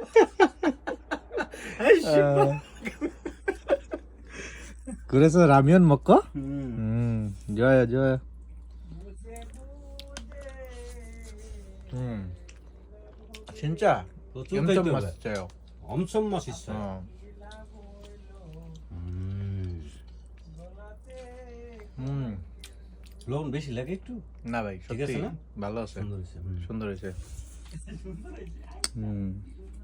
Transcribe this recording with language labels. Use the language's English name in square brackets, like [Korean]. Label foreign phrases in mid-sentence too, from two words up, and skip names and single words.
[Korean] 그래서 라면 먹고? 좋아요. 진짜 엄청 맛있어요. 엄청 맛있어요. [Bangla] লবণ বেশি লাগে একটু না ভাই ঠিক আছে সত্যি না ভালো আছে সুন্দর হয়েছে সুন্দর হয়েছে